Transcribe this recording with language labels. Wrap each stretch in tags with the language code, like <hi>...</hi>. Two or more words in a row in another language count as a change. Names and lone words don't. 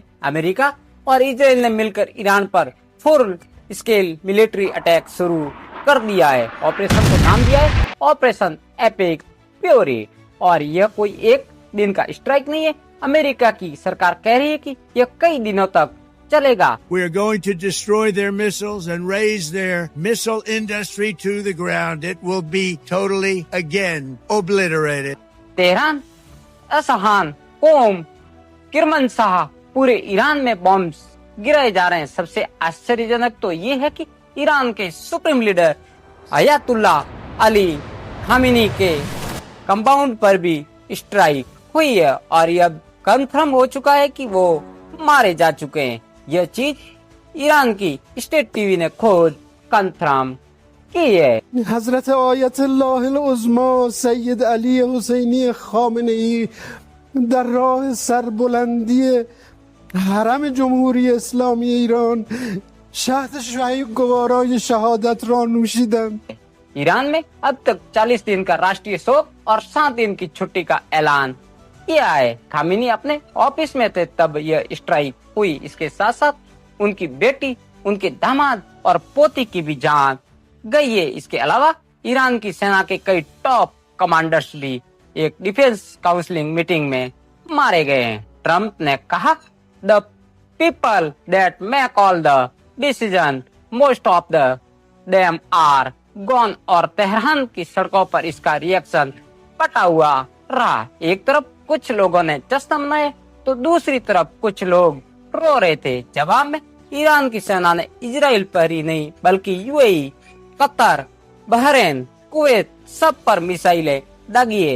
<hi>अमेरिका और इजराइल ने मिलकर ईरान पर</hi> <en>full scale military attack</en> <hi>शुरू कर दिया है। ऑपरेशन को नाम दिया है ऑपरेशन एपिक फ्यूरी और यह कोई एक दिन का स्ट्राइक नहीं है। अमेरिका की सरकार कह रही है कि यह कई दिनों तक चलेगा।</hi> <en>We are going to destroy their missiles and raise their missile industry to the ground. It will be totally again obliterated.</en> <hi>तेहरान, असहान, कोम, किरमनशाह, पूरे ईरान में बॉम्ब्स गिराए जा रहे हैं। सबसे आश्चर्यजनक तो ये है कि ईरान के</hi> <en>supreme leader</en> <hi>अयातुल्लाह अली खामेनी के कंपाउंड पर भी स्ट्राइक हुई है और यह कंफर्म हो चुका है कि वो मारे जा चुके हैं। यह चीज ईरान की</hi> <en>state TV</en> <hi>ने खुद कंफर्म की है।</hi> <fa>हजरत आयतुल्लाह उज़्मा सैयद अली हुसैनी खामेनेई در راه سربلندی حرم جمهوری اسلامی ایران شهد شهید گوارای شهادت را نوشیدند।</fa> <hi>ईरान में अब तक 40 दिन का राष्ट्रीय शोक और 7 दिन की छुट्टी का ऐलान किया है। खामेनी अपने ऑफिस में थे तब यह स्ट्राइक हुई। इसके साथ साथ उनकी बेटी, उनके दामाद और पोती की भी जान गई है। इसके अलावा ईरान की सेना के कई</hi> <en>top commanders</en> <hi>भी एक</hi> <en>defense counseling meeting</en> <hi>में मारे गए हैं। ट्रम्प ने कहा,</hi> <en>The people that make all the decision most of the them are gone.</en> <hi>और तेहरान की सड़कों पर इसका रिएक्शन बटा हुआ रहा। एक तरफ कुछ लोगों ने जश्न मनाया तो दूसरी तरफ कुछ लोग रो रहे थे। जवाब में ईरान की सेना ने इजराइल पर ही नहीं बल्कि यूएई, कतर, बहरीन, कुवैत सब पर मिसाइलें दागी है।</hi>